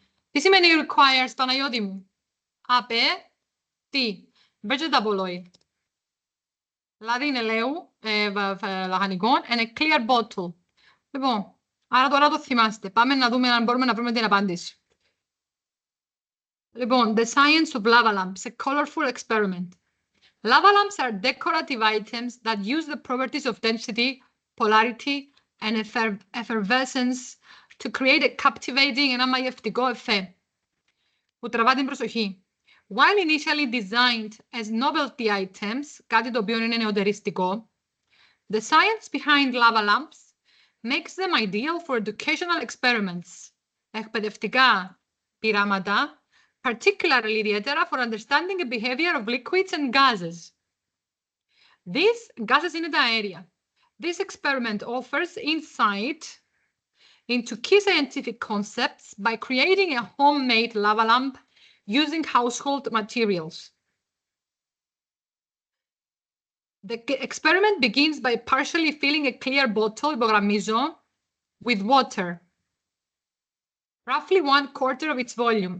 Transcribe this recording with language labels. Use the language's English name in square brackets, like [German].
[Greek] Τι σημαίνει requires, Παναγιώτη μου? Τι, [English] vegetable oil. [Greek] Δηλαδή είναι ελαίου, λαχανικών, [English] and a clear bottle. [Greek] Λοιπόν, άρα τώρα το θυμάστε. Πάμε να δούμε αν μπορούμε να βρούμε την απάντηση. [English] Λοιπόν, the science of lava lamps, a colorful experiment. Lava lamps are decorative items that use the properties of density, polarity, and effervescence to create a captivating and μαγευτικό effect [Greek] που τραβά την προσοχή. [English] While initially designed as novelty items, [Greek] κάτι το οποίο είναι νεωτεριστικό, [English] the science behind lava lamps makes them ideal for educational experiments. [Greek] Εκπαιδευτικά πειράματα [English] particularly ιδιαίτερα for understanding the behavior of liquids and gases. These gases [Greek] είναι τα αέρια. [English] This experiment offers insight into key scientific concepts by creating a homemade lava lamp using household materials. The experiment begins by partially filling a clear bottle, υπογραμμίζω, with water, roughly 1/4 of its volume.